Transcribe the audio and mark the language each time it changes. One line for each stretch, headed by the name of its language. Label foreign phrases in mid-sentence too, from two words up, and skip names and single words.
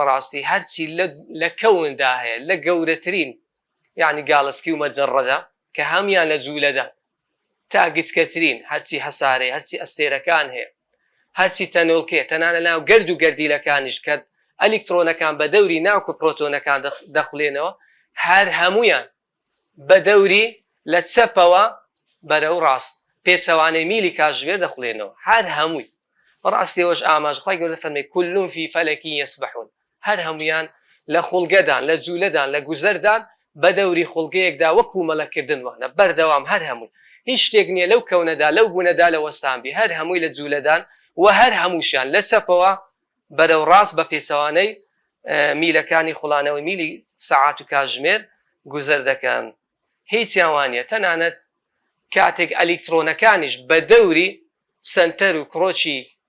Central Kurdish: بەڕاستی هەرچی لە کەوندا هەیە لە گەورەترین یعنی گاڵسکی و مەجەڕەدا کە هەمیان لە جوولەدا تا گچکەترین هەرچی هەسارەی هەرچی ئەستێرەکان هەیە هەرچی تەنۆڵکێ تەنانە ناو گەرد و گەردیلەکانیش کە ئەلیکترۆنەکان بە دەوری ناوکە پرۆتۆنەکان دەخولێنەوە هەر هەمویان بە دەوری لە چەپەوە بەرەو ڕاست پێچەوانەی میلی کاتژمێر دەخولێنەوە هەر هەمووی ڕاستیەوەش ئاماژخوای گەورە فەرمێ
Arabic: كلهم في فلك يسبحون
Central Kurdish: هەر هەمویان لە خوڵگەدان لە جوولەدان لە گوزەردان بە دەوری خوڵگەیەکدا وەکو مەلەکردن وانە بەردەوام هەر هەمووی هیچ شتێک نییە لەو کەونەدا لەو بوونەدا لە وەستانبی هەر هەمووی لە جوولەدان و هەر هەمووشیان لە چەپەوە بەرەو ڕاست بە پێچەوانەی میلەکانی خوڵانەوەی میلی سەعات و کاتژمێر گوزەر دەکەن هیچیان وانە تەنانەت کاتێک ئەلیکترۆنەکانیش بە دەوری سنتەر و کڕۆچی